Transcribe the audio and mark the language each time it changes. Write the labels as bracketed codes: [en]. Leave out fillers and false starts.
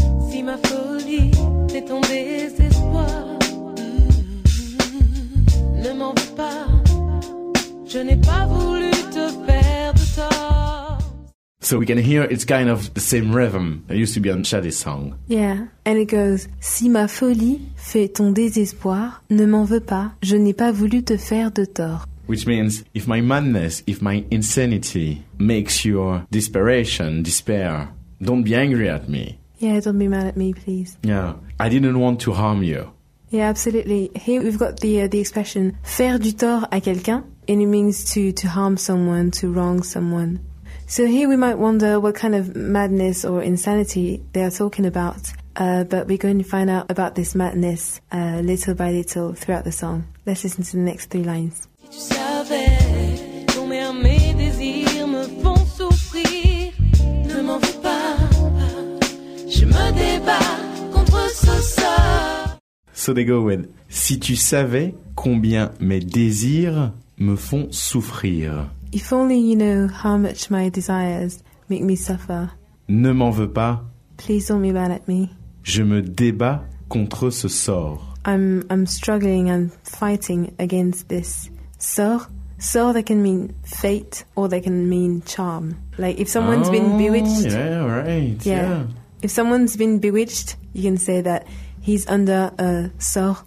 [fr] Si ma folie c'est ton désespoir, ne m'en veux pas, je n'ai pas voulu te faire de tort. [en] So we can hear it's kind of the same rhythm that used to be on Shadi's song. Yeah, and it goes, [fr] si ma folie fait ton désespoir, ne m'en veux pas, je n'ai pas voulu te faire de tort. [en] Which means, if my madness, if my insanity makes your desperation, despair, don't be angry at me. Yeah, don't be mad at me, please. Yeah, I didn't want to harm you. Yeah, absolutely. Here we've got the expression, [fr] faire du tort à quelqu'un, [en] and it means to harm someone, to wrong someone. So here we might wonder what kind of madness or insanity they are talking about. But we're going to find out about this madness little by little throughout the song. Let's listen to the next three lines. [fr] Si tu savais, combien mes désirs me font souffrir, ne m'en fais pas, je me débat contre ce sort. [en] So they go with, [fr] si tu savais combien mes désirs me font souffrir. [en] If only you know how much my desires make me suffer. [fr] Ne m'en veux pas. [en] Please don't be mad at me. [fr] Je me débat contre ce sort. [en] I'm struggling, I'm fighting against this sort. Sort that can mean fate or that can mean charm. Like if someone's been bewitched. Yeah, right. Yeah. If someone's been bewitched, you can say that he's under a sort.